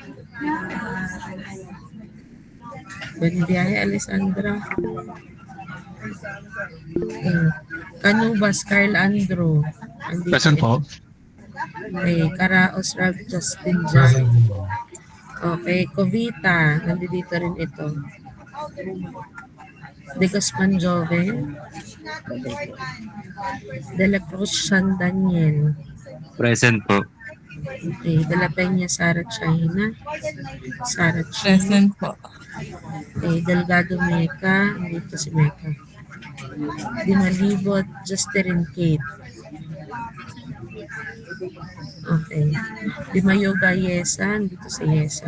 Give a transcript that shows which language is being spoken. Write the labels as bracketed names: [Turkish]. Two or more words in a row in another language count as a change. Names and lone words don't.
[Filipino] Benviaje Alessandra. Canubas Carl Andrew. Andito Present ito. po. Okay, Caraos Ralph Justin Jan. Okay, Covita. Nandito rin ito. De Guzman Joven. De la Cruz Sean Daniel. Present po. Okay, De la Peña Sara China. Sara China. Present po. Okay, Delgado Meca. Dito si Meca. Di Malibot Justerin Kate. Okay. Di Mayoga Yesa. Dito si Yesa.